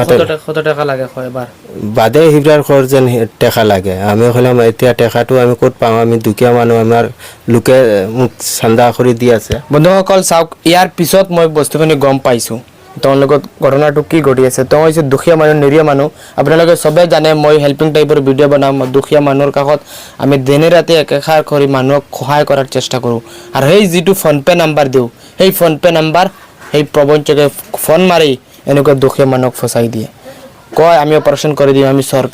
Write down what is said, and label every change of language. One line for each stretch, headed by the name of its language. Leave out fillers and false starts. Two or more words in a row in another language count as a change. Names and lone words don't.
Bangla: কত টাকা লাগে এবার
Sylheti: বাদে হিবরার খর যেন টাকা লাগে আমি হলাম
Assamese: এতিয়া টাকাটো আমি ক'ত পাওঁ আমি দুখীয়া মানুহ আমাৰ লোকে মোক চান্দা কৰি দি আছে বন্ধুসকল চাওক ইয়াৰ পিছত মই বস্তুখিনি গম পাইছোঁ তেওঁৰ লগত ঘটনাটো কি ঘটি আছে তেওঁ হৈছে দুখীয়া মানুহ নিৰীহ মানুহ আপোনালোকে সবে জানে মই হেল্পিং টাইপৰ ভিডিঅ' বনাম দুখীয়া মানুহৰ কাষত আমি দিনে ৰাতি একেষাৰ কৰি মানুহক সহায় কৰাৰ চেষ্টা কৰোঁ আৰু সেই যিটো ফোনপে নাম্বাৰ দিওঁ সেই ফোনপে নাম্বাৰ সেই প্ৰবঞ্চকে ফোন মাৰি এনেকুৱা দুখীয়া মানুহক ফচাই দিয়ে কয় আমি অপাৰেশ্যন কৰি দিম আমি